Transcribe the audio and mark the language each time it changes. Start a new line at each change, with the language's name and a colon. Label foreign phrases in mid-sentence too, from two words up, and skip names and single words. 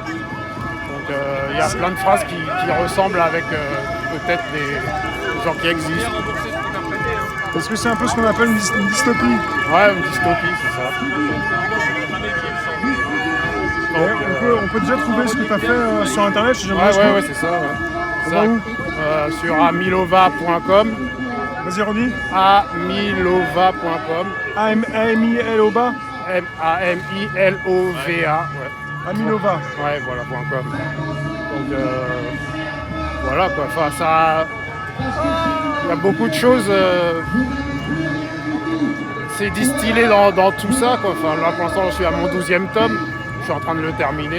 French: Donc il y a plein de phrases qui ressemblent avec peut-être des gens qui existent. Est-ce que c'est un peu ce qu'on appelle une dystopie? Ouais, une dystopie, c'est ça. Ouais, on peut déjà trouver ce que tu as fait sur internet, si jamais. Ouais, c'est ça. Ouais. Ça, sur amilova.com. Vas-y, redis. amilova.com. A-M-I-L-O-B-A. A-M-I-L-O-V-A. Ouais. Amilova. Ouais, voilà, .com. Donc, voilà quoi. Enfin, ça. Il y a beaucoup de choses. C'est distillé dans tout ça, quoi. Enfin, là, pour l'instant, je suis à mon 12e tome. Je suis en train de le terminer.